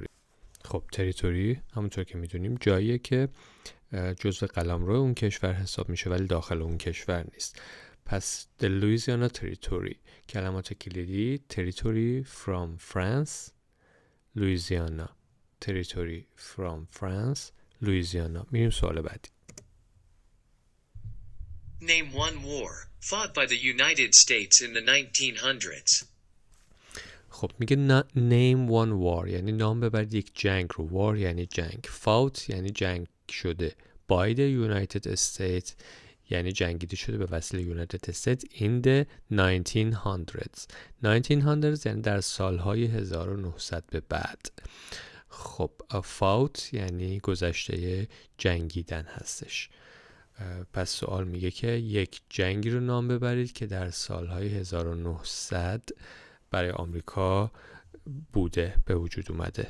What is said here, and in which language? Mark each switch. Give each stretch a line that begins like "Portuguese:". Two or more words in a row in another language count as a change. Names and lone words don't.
Persian: خب تریتوری همونطور که میدونیم جاییه که جزو قلمرو اون کشور حساب میشه ولی داخل اون کشور نیست. پس The Louisiana Territory. کلمات کلیدی
English: Territory from France,
Persian: Louisiana.
English: Territory from France, Louisiana.
Persian: میریم سوال بعدی.
English: Name one war fought by the United States in the 1900s.
Persian: خب میگه
English: name one war
Persian: یعنی نام ببرید یک جنگ رو. war یعنی جنگ. fought یعنی جنگ شده.
English: by the United States
Persian: یعنی جنگیده شده به وسیله United States
English: in the 1900s.
Persian: 1900s یعنی در سالهای 1900 به بعد. خب fought یعنی گذشته جنگیدن هستش. پس سوال میگه که یک جنگی رو نام ببرید که در سالهای 1900 برای آمریکا بوده، به وجود اومده.